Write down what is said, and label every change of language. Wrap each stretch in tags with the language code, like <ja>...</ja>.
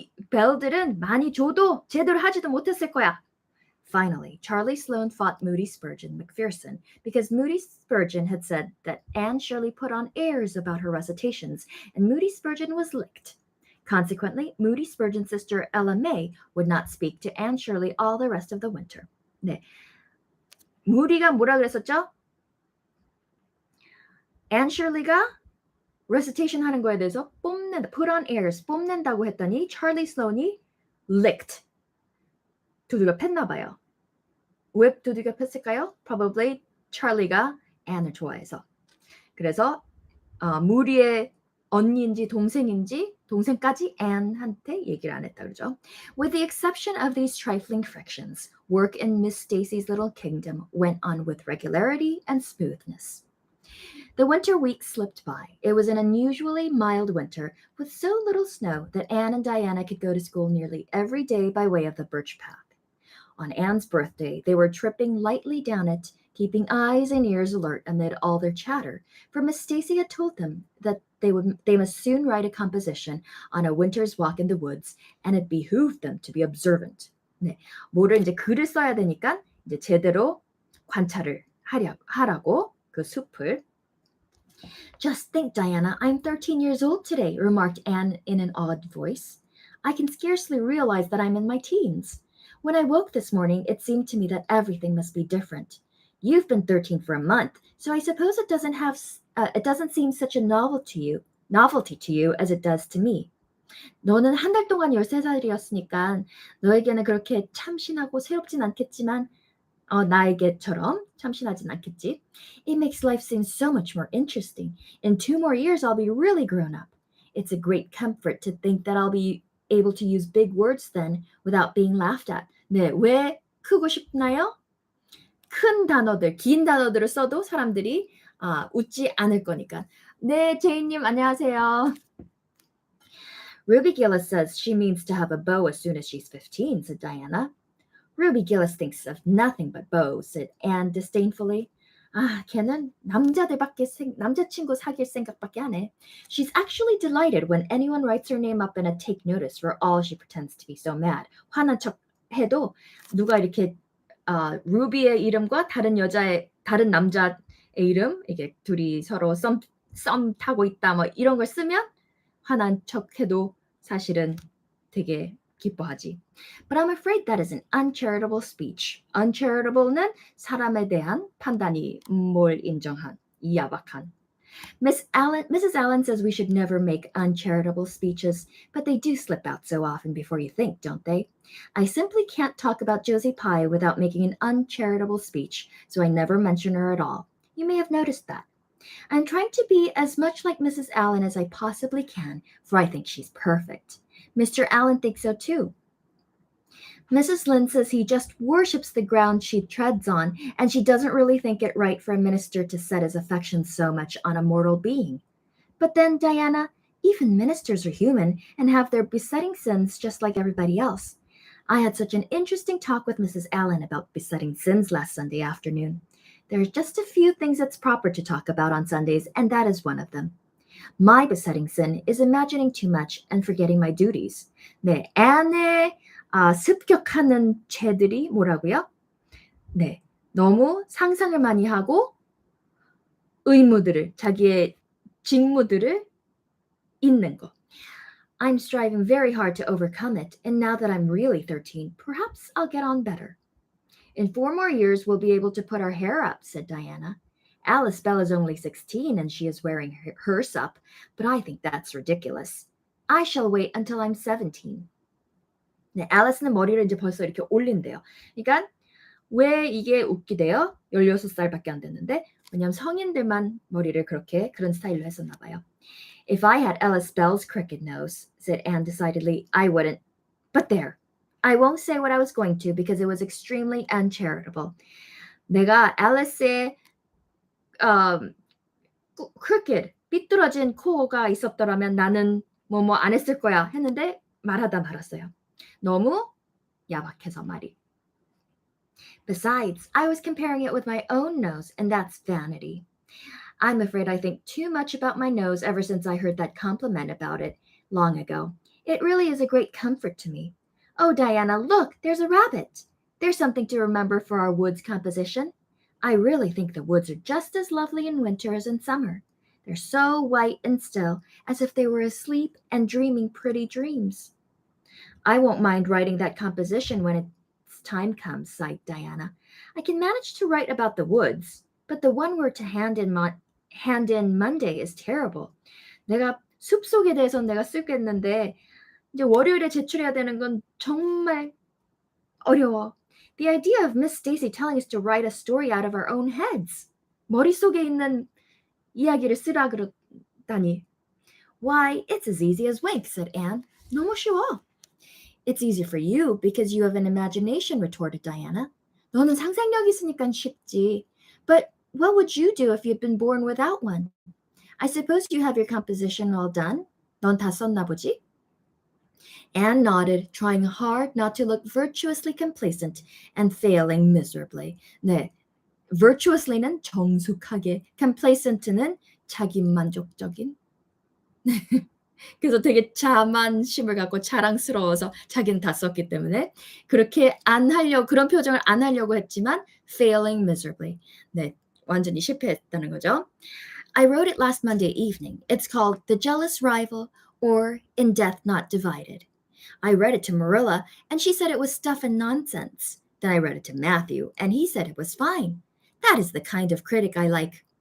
<ko>벨들은 많이 줘도 제대로 하지도 못했을 거야.</ko> <en>Finally, Charlie Sloane fought Moody Spurgeon McPherson because Moody Spurgeon had said that Anne Shirley put on airs about her recitations, and Moody Spurgeon was licked. Consequently, Moody Spurgeon's sister Ella May would not speak to Anne Shirley all the rest of the winter.</en> <ko>네. 무디가 뭐라 그랬었죠? Anne Shirley가 recitation 하는 거에 대해서 뽐낸다,</ko> <en>put on airs,</en> <ko>뽐낸다고 했더니 Charlie Sloan이 licked, 두들겨 팼나 봐요. 왜 두들겨 팼을까요? Probably Charlie가 Anne을 좋아해서. 그래서 무리의 언니인지 동생인지 동생까지 Anne한테 얘기를 안 했다 그러죠.</ko> <en>With the exception of these trifling frictions, work in Miss Stacy's little kingdom went on with regularity and smoothness. The winter weeks slipped by. It was an unusually mild winter with so little snow that Anne and Diana could go to school nearly every day by way of the birch path. On Anne's birthday, they were tripping lightly down it, keeping eyes and ears alert amid all their chatter, for Miss Stacy had told them that they must soon write a composition on a winter's walk in the woods, and it behooved them to be observant.</en> <ko>네, 뭐를 이제 글을 써야 되니까 이제 제대로 관찰을 하라고 그 숲을.</ko> <en>Just think, Diana, I'm 13 years old today, remarked Anne in an awed voice. I can scarcely realize that I'm in my teens. When I woke this morning, it seemed to me that everything must be different. You've been 13 for a month, so I suppose it doesn't seem such a novelty to you as it does to me.</en> <ko>너는 한 달 동안 13살이었으니까 너에게는 그렇게 참신하고 새롭진 않겠지만 나에게처럼 참신하진 않겠지.</ko> <en>It makes life seem so much more interesting. In 2 more years, I'll be really grown up. It's a great comfort to think that I'll be able to use big words then without being laughed at.</en> <ko>네, 왜 크고 싶나요? 큰 단어들, 긴 단어들을 써도 사람들이 웃지 않을 거니까. 네, 제이님 안녕하세요.</ko> <en>Ruby Gillis says she means to have a beau as soon as she's 15, said Diana. Ruby Gillis thinks of nothing but beaux, said Anne disdainfully.</en> <ko>걔는 남자친구 사귈 생각밖에 안 해.</ko> <en>She's actually delighted when anyone writes her name up in a take notice for all she pretends to be so mad.</en> <ko>화난 척 해도 누가 이렇게 루비의 이름과 다른 남자의 이름, 이게 둘이 서로 썸 타고 있다 뭐 이런 걸 쓰면 화난 척 해도 사실은 되게 기뻐하지.</ko> <en>But I'm afraid that is an uncharitable speech.</en> <ko>Uncharitable는 사람에 대한 판단이 뭘 인정한, 야박한.</ko> <en>Mrs. Allen says we should never make uncharitable speeches, but they do slip out so often before you think, don't they? I simply can't talk about Josie Pye without making an uncharitable speech, so I never mention her at all. You may have noticed that. I'm trying to be as much like Mrs. Allen as I possibly can, for I think she's perfect. Mr. Allen thinks so too. Mrs. Lynde says he just worships the ground she treads on, and she doesn't really think it right for a minister to set his affections so much on a mortal being. But then, Diana, even ministers are human and have their besetting sins just like everybody else. I had such an interesting talk with Mrs. Allen about besetting sins last Sunday afternoon. There are just a few things that's proper to talk about on Sundays, and that is one of them. My besetting sin is imagining too much and forgetting my duties.</en> <ko>네, Anne의 습격하는 죄들이 뭐라고요? 네, 너무 상상을 많이 하고 자기의 직무들을 잊는 거.</ko> <en>I'm striving very hard to overcome it, and now that I'm really 13, perhaps I'll get on better. In 4 more years, we'll be able to put our hair up, said Diana. Alice Bell is only 16 and she is wearing hers up, but I think that's ridiculous. I shall wait until I'm 17.</en> <ko>네, 앨리스는 머리를 이제 벌써 이렇게 올린대요. 그러니까 왜 이게 웃기대요? 16살밖에 안 됐는데 왜냐면 성인들만 머리를 그런 스타일로 했었나 봐요.</ko> <en>If I had Alice Bell's crooked nose, said Anne decidedly, I wouldn't. But there, I won't say what I was going to because it was extremely uncharitable.</en> <ko>내가 앨리스의 crooked, 삐뚤어진 코가 있었더라면 나는 뭐뭐 안 했을 거야 했는데 말하다 말았어요. 너무 야박해서 말이.</ko> <en>Besides, I was comparing it with my own nose, and that's vanity. I'm afraid I think too much about my nose ever since I heard that compliment about it long ago. It really is a great comfort to me. Oh, Diana, look, there's a rabbit. There's something to remember for our woods composition. I really think the woods are just as lovely in winter as in summer. They're so white and still, as if they were asleep and dreaming pretty dreams. I won't mind writing that composition when its time comes, sighed Diana. I can manage to write about the woods, but the one we're to hand in Monday is terrible.</en> <ko>내가 숲속에 대해서는 내가 쓰겠는데 이제 월요일에 제출해야 되는 건 정말 어려워.</ko> <en>The idea of Miss Stacy telling us to write a story out of our own heads.</en> <ko>머릿속에 있는 이야기를 쓰라 그러다니.</ko> <en>Why, it's as easy as wink, said Anne.</en> <ko>너무 쉬워.</ko> <en>It's easy for you because you have an imagination, retorted Diana.</en> <ko>너는 상상력이 있으니까 쉽지.</ko> <en>But what would you do if you'd been born without one? I suppose you have your composition all done.</en> <ko>넌 다 썼나 보지?</ko> <en>Anne nodded, trying hard not to look virtuously complacent and failing miserably.</en> <ko>네, virtuously는 정숙하게, complacent는 자기만족적인. 그래서 되게 자만심을 갖고 자랑스러워서 자기는 다 썼기 때문에 그렇게 안 하려고 그런 표정을 안 하려고 했지만</ko> <en>failing miserably.</en> <ko>네, 완전히 실패했다는 거죠.</ko> <en>I wrote it last Monday evening. It's called The Jealous Rival or In Death Not Divided. I read it to Marilla and she said it was stuff and nonsense. Then I read it to Matthew and he said it was fine. That is the kind of critic I like.</en>